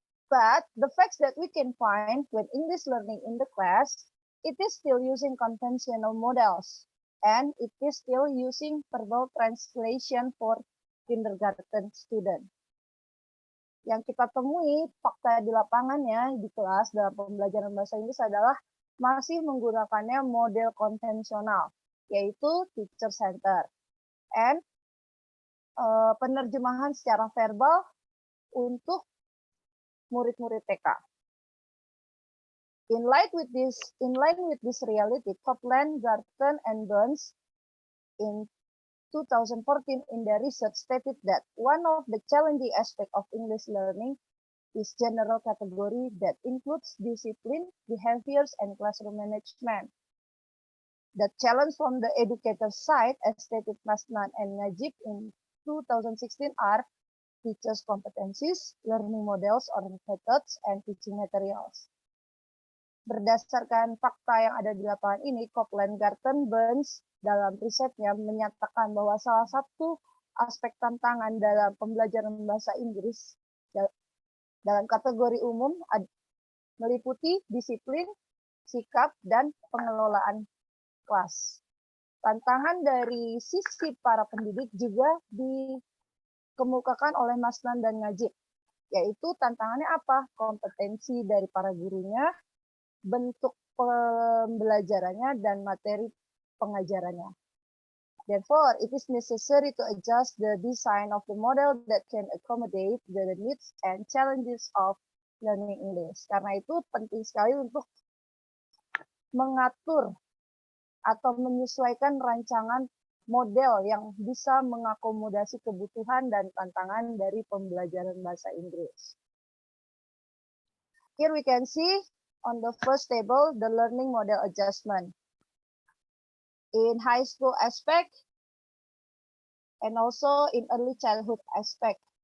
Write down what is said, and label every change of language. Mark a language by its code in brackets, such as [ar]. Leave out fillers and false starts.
[en] But the facts that we can find when English learning in the class, it is still using conventional models, and it is still using verbal translation for kindergarten student. [id] Yang kita temui fakta di lapangannya di kelas dalam pembelajaran bahasa Inggris adalah masih menggunakannya model konvensional, yaitu teacher center. And penerjemahan secara verbal untuk murid-murid TK. [en] In line with this reality, Copeland, Garton, and Burns in 2014 in their research stated that one of the challenging aspects of English learning is general category that includes discipline, behaviors, and classroom management. The challenge from the educator's side, as stated Masnan and Najib in 2016, are teachers' competencies, learning models or methods, and teaching materials. [id] Berdasarkan fakta yang ada di lapangan ini, Copeland, Garton, Burns dalam risetnya menyatakan bahwa salah satu aspek tantangan dalam pembelajaran bahasa Inggris dalam kategori umum meliputi disiplin, sikap, dan pengelolaan kelas. Tantangan dari sisi para pendidik juga dikemukakan oleh Masnan dan Najib, yaitu tantangannya apa? Kompetensi dari para gurunya, bentuk pembelajarannya, dan materi pengajarannya. [en] Therefore, it is necessary to adjust the design of the model that can accommodate the needs and challenges of learning English. [id] Karena itu penting sekali untuk mengatur atau menyesuaikan rancangan model yang bisa mengakomodasi kebutuhan dan tantangan dari pembelajaran bahasa Inggris. [en] Here we can see on the first table, the learning model adjustment. In high school aspect, and also in early childhood aspect.